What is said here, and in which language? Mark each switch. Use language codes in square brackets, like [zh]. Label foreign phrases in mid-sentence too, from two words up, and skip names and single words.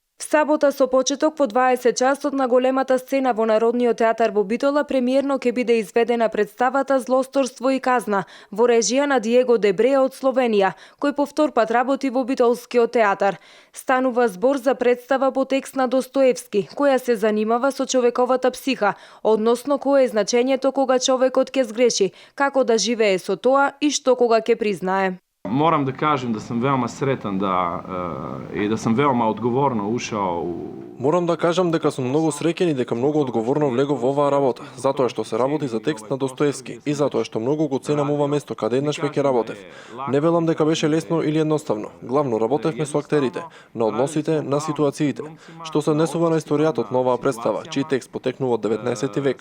[mk] Сабота со почеток во 20 часот на големата сцена во Народниот театар во Битола премиерно ќе биде изведена представата Злосторство и казна во режија на Диего Дебреа од Словенија, кој по втор пат работи во Битолскиот театар. Станува збор за представа по текст на Достоевски, која се занимава со човековата психа, односно кое е значењето кога човекот ќе сгреши, како да живее со тоа и што кога ќе признае. [sr] Moram da kažem da sam veoma sretan i da sam veoma odgovorno ušao u... [mk] Морам да кажам дека сум многу среќен и дека многу одговорно влегов во оваа работа, затоа што се работи за текст на Достоевски и затоа што многу го ценам ова место каде еднаш веќе работев. Не велам дека беше лесно или едноставно. Главно работевме со актерите, на односите, на ситуациите, што се однесува на историјатот на оваа представа, чиј текст потекнува од 19 век.